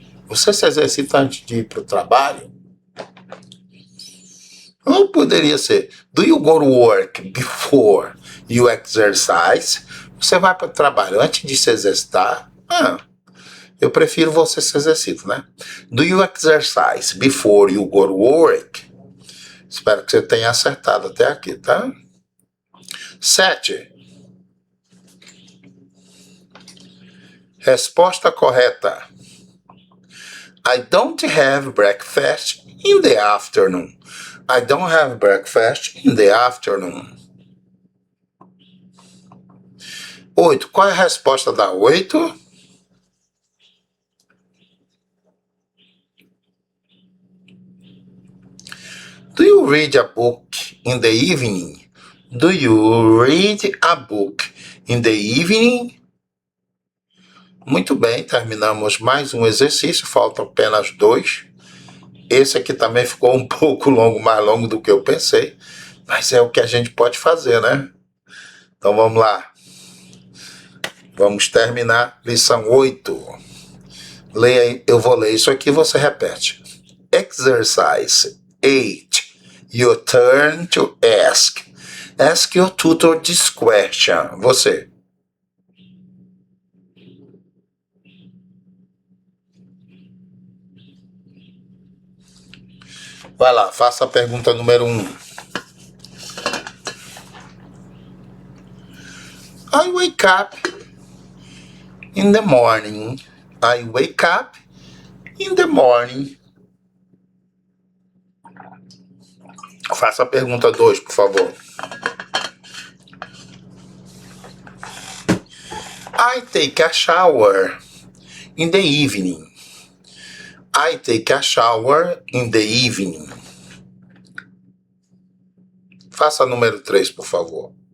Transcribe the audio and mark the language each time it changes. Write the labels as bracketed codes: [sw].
[pt] Você se exercita antes de ir para o trabalho? Ou poderia ser, [en] do you go to work before you exercise? [pt] Você vai para o trabalho antes de se exercitar? Eu prefiro você se exercita, né? [en] Do you exercise before you go to work? [pt] Espero que você tenha acertado até aqui, tá? 7. Resposta correta. [en] I don't have breakfast in the afternoon. I don't have breakfast in the afternoon. [pt] 8. Qual é a resposta da 8? [en] Do you read a book in the evening? Do you read a book in the evening? [pt] Muito bem, terminamos mais um exercício, faltam apenas 2. Esse aqui também ficou um pouco longo, mais longo do que eu pensei, mas é o que a gente pode fazer, né? Então vamos lá. Vamos terminar lição 8. Leia, eu vou ler isso aqui, você repete. [en] Exercise 8. Your turn to ask. Ask your tutor this question. [pt] Você. Vai lá, faça a pergunta número 1. [en] I wake up in the morning. I wake up in the morning. [pt] Faça a pergunta 2, por favor. [en] I take a shower in the evening. I take a shower in the evening. [pt] Faça a número 3, por favor.